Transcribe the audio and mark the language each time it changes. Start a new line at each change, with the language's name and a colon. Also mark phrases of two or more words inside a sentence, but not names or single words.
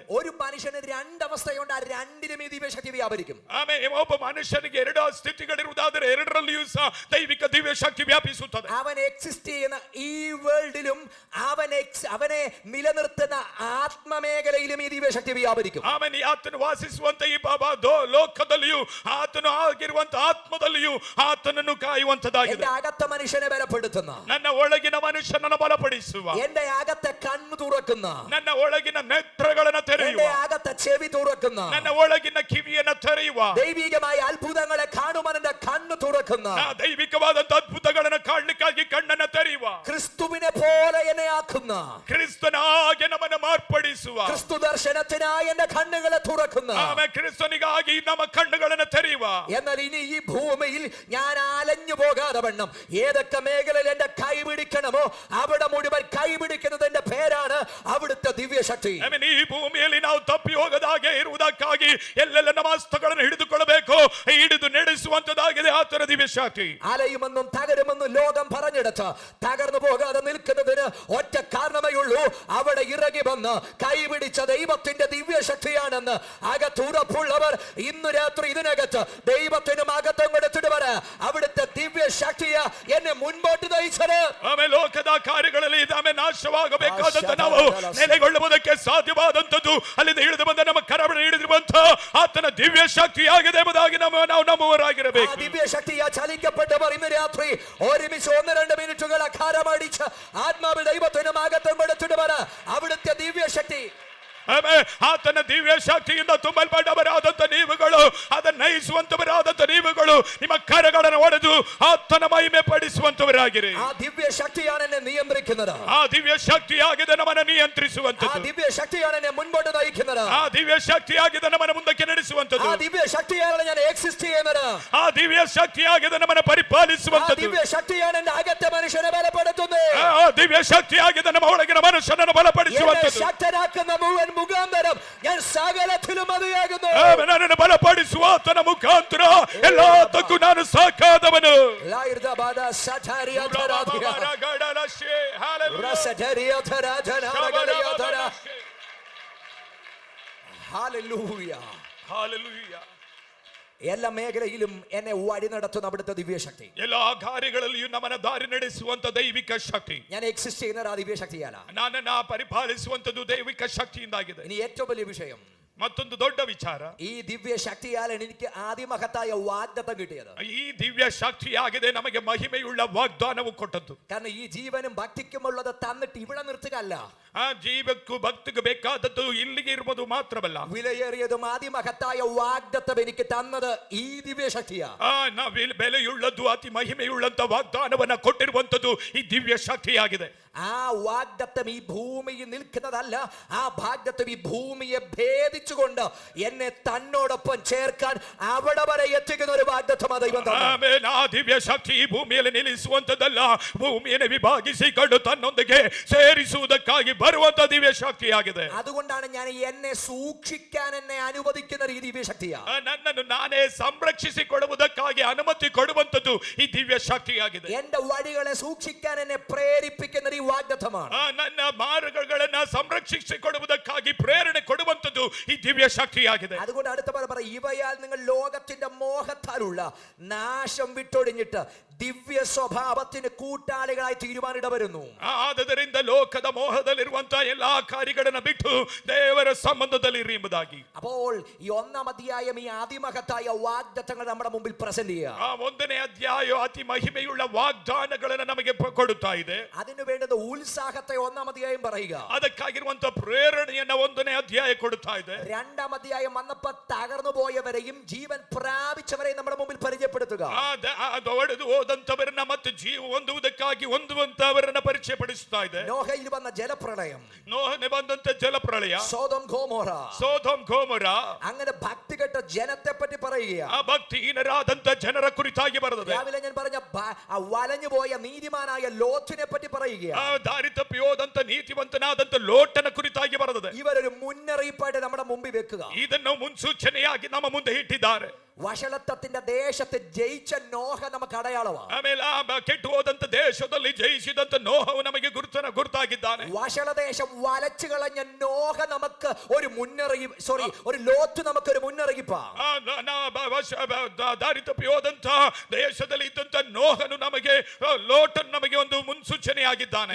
Malayalam: ഒരു മനുഷ്യന് രണ്ടവസ്ഥയുണ്ട്, ആ രണ്ടിലും ഈ ദിവ്യ ശക്തി വ്യാപരിക്കും.
Kannada: ಆಮೆನ್. ಒಬ್ಬ ಮನುಷ್ಯನಿಗೆ ಎರಡು ಸ್ಥಿತಿಗಳಿರುವುದಾದರೆ ಎರಡರಲ್ಲಿಯೂ ಸಹ ದೈವಿಕ ದಿವ್ಯ ಶಕ್ತಿ ವ್ಯಾಪಿಸುತ್ತದೆ.
Malayalam: അവൻ എക്സിസ്റ്റ് ചെയ്യുന്ന ഈ വേൾഡിലും അവനെ നിലനിർത്തുന്ന ആത്മമേഖലയിലും ഈ ദിവ്യശക്തി വ്യാപരിക്കും.
Kannada: ಆಮೆನ್. ಆತನು ವಾಸಿಸುವಂತ ಈ ಲೋಕದಲ್ಲಿಯೂ ಆತನು ಆಗಿರುವಂತ ಆತ್ಮದಲ್ಲಿಯೂ ಆತನನ್ನು ಕಾಯುವಂತದ್ದಾಗಿದೆ.
Malayalam: എന്റെ അകത്തെ മനുഷ്യനെ ബലപ്പെടുത്തുന്ന,
Kannada: ನನ್ನ ಒಳಗಿನ ಮನುಷ್ಯನನ್ನು ಬಲಪಡಿಸುವ,
Malayalam: എന്റെ അകത്തെ കണ്ണു തുറക്കുന്ന,
Kannada: ನನ್ನ ಒಳಗಿನ ನೇತ್ರಗಳನ್ನು ತೆರೆಯುವ,
Malayalam: എന്റെ അകത്തെ ചെവി തുറക്കുന്ന,
Kannada: ನನ್ನ ಒಳಗಿನ ಕಿವಿಯನ್ನು ತೆರೆಯುವ,
Malayalam: ദൈവികമായ അത്ഭുതങ്ങളെ കാണുവാൻ എന്റെ കണ്ണു തുറക്കുന്ന,
Kannada: ದೈವಿಕವಾದಂತ ಅದ್ಭುತಗಳನ್ನು ಕಾಣಲಿಕ್ಕಾಗಿ ಕಣ್ಣನ್ನು ತೆರೆಯುವ,
Malayalam: ക്രിസ്തുവിനെ പോലെ എന്നെ ആക്കുന്ന,
Kannada: ಕ್ರಿಸ್ತನಾಗಿ ನಮ್ಮನ್ನು ಮಾರ್ಪಡಿಸುವ,
Malayalam: ക്രിസ്തു ദർശനത്തിനായി എന്റെ കണ്ണുകളെ തുറക്കുന്ന,
Kannada: ಆಮೇಲೆ ಕ್ರಿಸ್ತನಿಗಾಗಿ ನಮ್ಮ ಕಣ್ಣುಗಳನ್ನು ತೆರೆಯುವ.
Malayalam: എന്നാൽ ഇനി ഈ ഭൂമിയിൽ ഞാൻ അലഞ്ഞു പോകാതെ വണ്ണം ഏതൊക്കെ മേഖലയിൽ എന്റെ കൈ പിടിക്കണമോ അവിടെ മുഴുവൻ കൈ പിടിക്കുന്നതിന്റെ പേരാണ് അവിടുത്തെ ദിവ്യശക്തി.
Kannada: ಆಮೇಲೆ ಈ ಭೂಮಿಯಲ್ಲಿ ನಾವು ತಪ್ಪಿ ಹೋಗದಾಗೆ ಇರುವುದಕ್ಕಾಗಿ ಎಲ್ಲೆಲ್ಲ ನಮ್ಮ ಹಸ್ತಗಳನ್ನು ಹಿಡಿದುಕೊಳ್ಳಬೇಕು, ಹಿಡಿದು ನಡೆಸುವಂತದ್ದಾಗಿದೆ ಆತನ ದಿವ್ಯ ಶಕ್ತಿ.
Malayalam: അലയുമെന്നും തകരുമെന്നും ലോകം പറഞ്ഞെടുത്ത് തകർന്നു പോകാതെ നിൽക്കുന്നതിന് ഒറ്റ കാരണമേ ഉള്ളൂ, അവിടെ ഇറങ്ങി വന്ന് കൈപിടിച്ച ദൈവത്തിന്റെ ദിവ്യശക്തിയാണെന്ന് അകത്തുറപ്പുള്ളവർ ഇന്ന് രാത്രി ഇതിനകത്ത് ദൈവത്തിനും അകത്തും കൊടുത്തിട്ട് പറ, അവിടുത്തെ ദിവ്യശക്തിയ എന്നെ മുൻപോട്ട് നയിച്ചത്.
Kannada: ಆಮೇಲೆ ಲೋಕದ ಕಾರ್ಯಗಳಲ್ಲಿ ಆಮೇಲೆ ನಾಶವಾಗಬೇಕಾದಂತ ನಾವು ನೆಲೆಗೊಳ್ಳುವುದಕ್ಕೆ ಸಾಧ್ಯವಾದಂತದ್ದು ಅಲ್ಲಿಂದ ಇಳಿದು ಬಂದ ನಮ್ಮ ಕರವಣ ಹಿಡಿದಿರುವಂತ ಆತನ ದಿವ್ಯ ಶಕ್ತಿಯಾಗಿದೆ ಎಂಬುದಾಗಿ ನಾವು ನಂಬುವರಾಗಿರಬೇಕು.
Malayalam: ആ ദിവ്യശക്തിയ ചലിക്കപ്പെട്ടവർ ഇന്ന് രാത്രി ഒരുമിച്ച് 1-2 മിനിറ്റുകൾ അഖാരമടിച്ച് ആത്മാവിൽ ദൈവത്തിനും അകത്തും കൊടുത്തിട്ട് പറ, അവിടുത്തെ ദിവ്യശക്തി.
Kannada: ಆತನ ದಿವ್ಯ ಶಕ್ತಿಯಿಂದ ತುಂಬಲ್ಪಟ್ಟವರಾದಂತ ನೀವುಗಳು, ಅದನ್ನು ನಯಿಸುವಂತವರಾದಂತ ನೀವುಗಳು ನಿಮ್ಮ ಕರಗಳನ್ನು ಒಡೆದು ಆತನ ಮಹಿಮೆ ಪಡಿಸುವಂತವರಾಗಿರಿ.
Malayalam: ആ ദിവ്യശക്തിയാണ് എന്നെ നിയന്ത്രിക്കുന്നത്.
Kannada: ಆ ದಿವ್ಯ ಶಕ್ತಿಯಾಗಿದೆ ನಮ್ಮನ್ನು
Malayalam: ആ
Kannada: ನಿಯಂತ್ರಿಸುವಂತದ್ದು.
Malayalam: ദിവ്യശക്തിയാണ് എന്നെ മുൻപോട്ട് നയിക്കുന്നത്.
Kannada: ಆ ದಿವ್ಯ ಶಕ್ತಿಯಾಗಿದೆ ನಮ್ಮನ್ನು ಮುಂದಕ್ಕೆ ನಡೆಸುವಂತದ್ದು.
Malayalam: ആ ദിവ്യശക്തിയാണ് ഞാൻ എക്സിസ്റ്റ് ചെയ്യുന്നത്.
Kannada: ಆ ದಿವ್ಯ ಶಕ್ತಿಯಾಗಿದೆ ನಮ್ಮನ್ನು
Malayalam: ആ
Kannada: ಪರಿಪಾಲಿಸುವಂತದ್ದು.
Malayalam: ദിവ്യശക്തിയാണ് എന്റെ അകത്തെ മനുഷ്യനെ ബലപ്പെടുത്തുന്നത്.
Kannada: ಆ ದಿವ್ಯ ಶಕ್ತಿಯಾಗಿದೆ ನಮ್ಮ ಒಳಗಿನ ಮನುಷ್ಯನನ್ನು
Malayalam: എന്നെ
Kannada: ಬಲಪಡಿಸುವಂತದ್ದು.
Malayalam: ശക്തനാക്കുന്ന മുഴുവൻ മുഖാന്തരം ഞാൻ സകലത്തിലും മതിയാകുന്നു.
Kannada: ನನ್ನನ್ನು ಬಲಪಡಿಸುವ ಆತನ ಮುಖಾಂತರ ಎಲ್ಲದಕ್ಕೂ ನಾನು ಸಾಕಾದವನು.
Malayalam: എല്ലാ മേഖലയിലും എന്നെ വഴി നടത്തുന്ന അവിടുത്തെ ദിവ്യശക്തി.
Kannada: ಎಲ್ಲಾ ಕಾರ್ಯಗಳಲ್ಲಿಯೂ ನಮ್ಮನ್ನು ದಾರಿ ನಡೆಸುವಂತ ದೈವಿಕ ಶಕ್ತಿ.
Malayalam: ഞാൻ എക്സിസ്റ്റ് ചെയ്യുന്ന ആ ദിവ്യശക്തിയാല
Kannada: ನನ್ನನ್ನು ಪರಿಪಾಲಿಸುವಂತದ್ದು ದೈವಿಕ ಶಕ್ತಿಯಿಂದಾಗಿದೆ.
Malayalam: ഇനി ഏറ്റവും വലിയ വിഷയം,
Kannada: ಮತ್ತೊಂದು ದೊಡ್ಡ ವಿಚಾರ,
Malayalam: ഈ ദിവ്യ ശക്തിയാലാണ് എനിക്ക് ആദിമഹത്തായ വാഗ്ദത്തം കിട്ടിയത്.
Kannada: ಈ ದಿವ್ಯ ಶಕ್ತಿಯಾಗಿದೆ ನಮಗೆ ಮಹಿಮೆಯುಳ್ಳ ವಾಗ್ದಾನವು ಕೊಟ್ಟದ್ದು.
Malayalam: കാരണം ഈ ജീവനും ഭക്തിക്കുമുള്ളത് തന്നിട്ട് ഇവിടെ നിർത്തുകയല്ല,
Kannada: ಆ ಜೀವಕ್ಕೂ ಭಕ್ತಿಗೂ ಬೇಕಾದದ್ದು ಇಲ್ಲಿಗೆ ಇರುವುದು ಮಾತ್ರವಲ್ಲ,
Malayalam: വിലയേറിയതും ആദിമഹത്തായ വാഗ്ദത്തം എനിക്ക് തന്നത് ഈ ദിവ്യശക്തിയാ.
Kannada: ಬೆಲೆಯುಳ್ಳದ್ದು ಅತಿ ಮಹಿಮೆಯುಳ್ಳಂತ ವಾಗ್ದಾನವನ್ನ ಕೊಟ್ಟಿರುವಂತದ್ದು ಈ ದಿವ್ಯ ಶಕ್ತಿಯಾಗಿದೆ.
Malayalam: ആ വാഗ്ദത്തം ഈ ഭൂമിയിൽ നിൽക്കുന്നതല്ല, ആ വാഗ്ദത്തം ഈ ഭൂമിയെ ഭേദിച്ചുകൊണ്ട് എന്നെ തന്നോടൊപ്പം ചേർക്കാൻ അവിടെ വരെ എത്തിക്കുന്ന ഒരു വാഗ്ദത്തമാണ് ദൈവം തന്നത്.
Kannada: ಆ ದಿವ್ಯ ಶಕ್ತಿ ಈ ಭೂಮಿಯಲ್ಲಿ ನಿಲ್ಲಿಸುವಂತದ್ದಲ್ಲ, ಭೂಮಿಯನ್ನು ವಿಭಾಗಿಸಿಕೊಂಡು ತನ್ನೊಂದಿಗೆ ಸೇರಿಸುವುದಕ್ಕಾಗಿ ಬರುವಂತ ದಿವ್ಯ ಶಕ್ತಿಯಾಗಿದೆ.
Malayalam: അതുകൊണ്ടാണ് ഞാൻ എന്നെ സൂക്ഷിക്കാൻ എന്നെ അനുവദിക്കുന്ന ഈ ദിവ്യശക്തിയാ.
Kannada: ನನ್ನನ್ನು ನಾನೇ ಸಂರಕ್ಷಿಸಿಕೊಳ್ಳುವುದಕ್ಕಾಗಿ ಅನುಮತಿ ಕೊಡುವಂತದ್ದು ಈ ದಿವ್ಯ ಶಕ್ತಿಯಾಗಿದೆ.
Malayalam: എന്റെ വഴികളെ സൂക്ഷിക്കാൻ എന്നെ പ്രേരിപ്പിക്കുന്ന ഈ വാഗ്ദത്തമാണ്.
Kannada: ನನ್ನ ಮಾರ್ಗಗಳನ್ನು ಸಂರಕ್ಷಿಸಿಕೊಳ್ಳುವುದಕ್ಕಾಗಿ ಪ್ರೇರಣೆ ಕೊಡುವಂತದ್ದು ಈ ದಿವ್ಯ ಶಕ್ತಿಯಾಗಿದೆ.
Malayalam: അതുകൊണ്ട് അടുത്ത പറ, ഇവയാൽ നിങ്ങൾ ലോകത്തിന്റെ മോഹത്താലുള്ള നാശം വിട്ടൊഴിഞ്ഞിട്ട് ദിവ്യ സ്വഭാവത്തിന് കൂട്ടാളികളായി തീരുമാനിട വരുന്നു.
Kannada: ಆದ್ದರಿಂದ ಲೋಕದ ಮೋಹದಲ್ಲಿರುವಂತಹ ಎಲ್ಲಾ ಕಾರ್ಯಗಳನ್ನು ಬಿಟ್ಟು ದೇವರ ಸಂಬಂಧದಲ್ಲಿ ಇರಿ ಎಂಬುದಾಗಿ.
Malayalam: അപ്പോൾ ഈ ഒന്നാം അധ്യായം ഈ ആദിമഹത്തായ വാഗ്ദത്തങ്ങൾ നമ്മുടെ മുമ്പിൽ പ്രസന്റ് ചെയ്യുക.
Kannada: ಒಂದನೇ ಅಧ್ಯಾಯ ಅತಿ ಮಹಿಮೆಯುಳ್ಳ ವಾಗ್ದಾನಗಳನ್ನು ನಮಗೆ ಕೊಡುತ್ತಾ ಇದೆ.
Malayalam: അതിനു വേണ്ടത് ഉത്സാഹത്തെ ഒന്നാം അധ്യായം പറയുക.
Kannada: ಅದಕ್ಕಾಗಿರುವಂತಹ ಪ್ರೇರಣೆಯನ್ನ ಒಂದನೇ ಅಧ್ಯಾಯ ಕೊಡುತ್ತಾ ಇದೆ.
Malayalam: രണ്ടാം അധ്യായം വന്നപ്പോൾ തകർന്നു പോയവരെയും ജീവൻ പ്രാപിച്ചവരെയും നമ്മുടെ മുമ്പിൽ പരിചയപ്പെടുത്തുക.
Kannada: ಹೋದಂತವರನ್ನ ಮತ್ತು ಜೀವ ಹೊಂದುವುದಕ್ಕಾಗಿ ಹೊಂದುವಂತವರನ್ನ ಪರಿಚಯ ಪಡಿಸುತ್ತಾ ಇದೆ.
Malayalam: നോഹയിൽ വന്ന ജലപ്രളയം,
Kannada: ನೋಹನೆ ಬಂದಂತ ಜಲಪ್ರಳಯ,
Malayalam: സോദോം ഗോമോറ, അങ്ങനെ ഭക്തികെട്ട ജനത്തെ പറ്റി പറയുക.
Kannada: ಆ ಭಕ್ತಿಹೀನರಾದಂತ ಜನರ ಕುರಿತಾಗಿ ಬರೆದಿದೆ.
Malayalam: രാവിലെ ഞാൻ പറഞ്ഞ വലഞ്ഞു പോയ നീതിമാനായ ലോത്തിനെ പറ്റി പറയുക.
Kannada: ದಾರಿ ತಪ್ಪಿ ಹೋದಂತ ನೀತಿವಂತನಾದಂತ ಲೋಟನ ಕುರಿತಾಗಿ ಬರೆದಿದೆ.
Malayalam: ഇവരൊരു മുന്നറിയിപ്പായിട്ട് നമ്മുടെ മുമ്പിൽ വെക്കുക.
Kannada: ಇದನ್ನು ಮುನ್ಸೂಚನೆಯಾಗಿ ನಮ್ಮ ಮುಂದೆ ಇಟ್ಟಿದ್ದಾರೆ.
Malayalam: ವಷಳತ್ವത്തിന്റെ ദേശത്ത് ജയിച്ച നോഹ നമുക്ക് അടയാളമാണ്.
Kannada: ಆಮೇಲೆ ಕೆಟ್ಟು ಹೋದಂತ ದೇಶದಲ್ಲಿ ಜಯಿಸಿದಂತ ನೋಹವು ನಮಗೆ ಗುರುತಾಗಿದ್ದಾನೆ.
Malayalam: വഷളദേശം വലച്ചു കളഞ്ഞ നോഹ നമുക്ക് ഒരു മുന്നറിയിപ്പ്, ഒരു ലോത്ത് നമുക്ക് ഒരു മുന്നറിയിപ്പാണ്.
Kannada: ದಾರಿ ತಪ್ಪಿ ಹೋದಂತ ದೇಶದಲ್ಲಿ ಇದ್ದಂತ ನೋಹನು ನಮಗೆ, ಲೋಟನು ನಮಗೆ ಒಂದು ಮುನ್ಸೂಚನೆಯಾಗಿದ್ದಾನೆ.